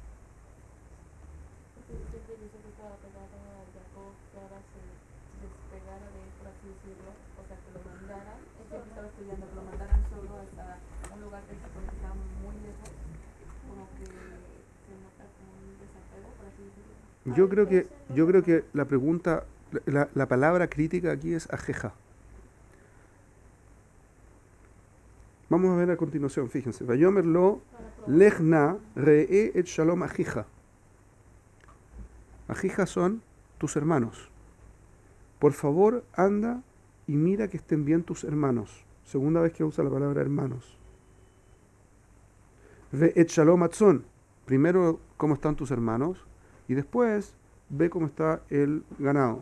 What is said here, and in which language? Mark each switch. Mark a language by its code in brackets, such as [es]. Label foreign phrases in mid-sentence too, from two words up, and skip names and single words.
[es] Siempre dice que estaba pegado a Jacob, que ahora se despegara de él, por así decirlo, o sea, que lo mandara, él siempre estaba estudiando, que lo mandaran solo hasta un lugar que se supone que estaba muy lejos, como que se nota como un desapego, por así decirlo. Yo creo que la pregunta, la palabra crítica aquí es ajeja. Vamos a ver a continuación, fíjense. [he] ויאמר לו לך נא ראה את שלום אחיך. [es] Ajija son tus hermanos. Por favor, anda y mira que estén bien tus hermanos. Segunda vez que usa la palabra hermanos. [he] ואת שלום הצאן. [es] Primero, cómo están tus hermanos. Y después, ve cómo está el ganado.